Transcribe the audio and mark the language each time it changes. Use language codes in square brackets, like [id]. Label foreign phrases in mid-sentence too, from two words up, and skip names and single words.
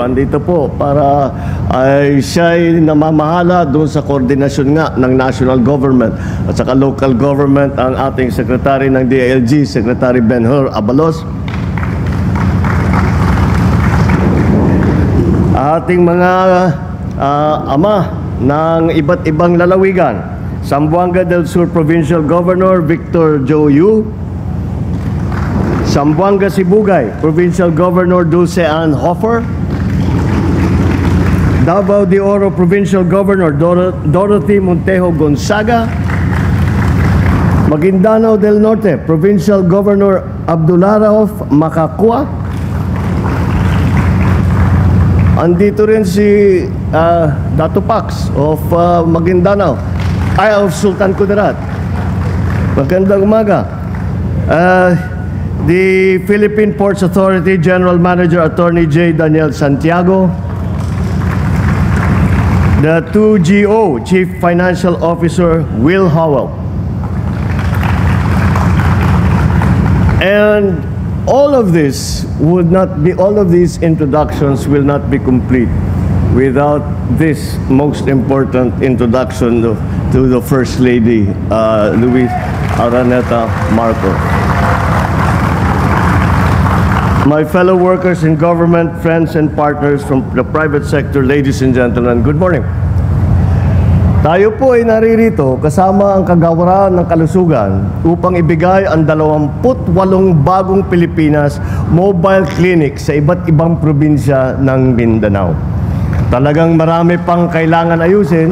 [tl] Andito po para ay siya'y namamahala doon sa koordinasyon nga ng [en] national government [tl] at saka [en] local government, [tl] ang ating Secretary ng DILG, Secretary Ben-Hur Abalos. Ating mga ama ng iba't ibang lalawigan, Zamboanga del Sur Provincial Governor Victor Jo Yu, Zamboanga Sibugay Provincial Governor Dulce Ann Hofer, Davao de Oro Provincial Governor Dorothy Montejo Gonzaga, Maguindanao del Norte Provincial Governor Abdullah Rauf Makakua. Andito rin si Dato Pax of Maguindanao, of Sultan Kudarat. Magandang umaga. [en] The Philippine Ports Authority General Manager Attorney J. Daniel Santiago, the 2GO Chief Financial Officer Will Howell, and all of these introductions will not be complete without this most important introduction to the First Lady, Luis Araneta Marcos. My fellow workers in government, friends and partners from the private sector, ladies and gentlemen, good morning. [tl] Tayo po ay naririto kasama ang Kagawaran ng Kalusugan upang ibigay ang 28 bagong Pilipinas [en] mobile clinic [tl] sa iba't ibang probinsya ng Mindanao. Talagang marami pang kailangan ayusin.